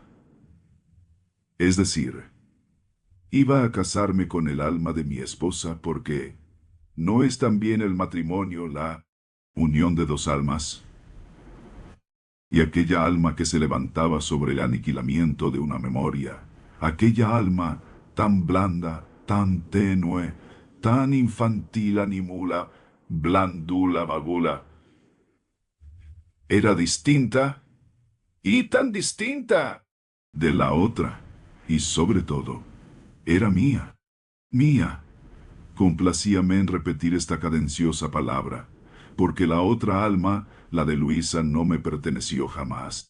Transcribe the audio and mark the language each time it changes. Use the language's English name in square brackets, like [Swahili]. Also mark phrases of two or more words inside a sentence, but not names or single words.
[Spanish] Es decir, iba a casarme con el alma de mi esposa porque ¿no es también el matrimonio la unión de dos almas? Y aquella alma que se levantaba sobre el aniquilamiento de una memoria, aquella alma tan blanda, tan tenue, tan infantil [Latin] animula, blandula vagula, [Spanish] era distinta y tan distinta de la otra, y sobre todo, era mía, mía. Complacíame en repetir esta cadenciosa palabra, porque la otra alma, la de Luisa, no me perteneció jamás.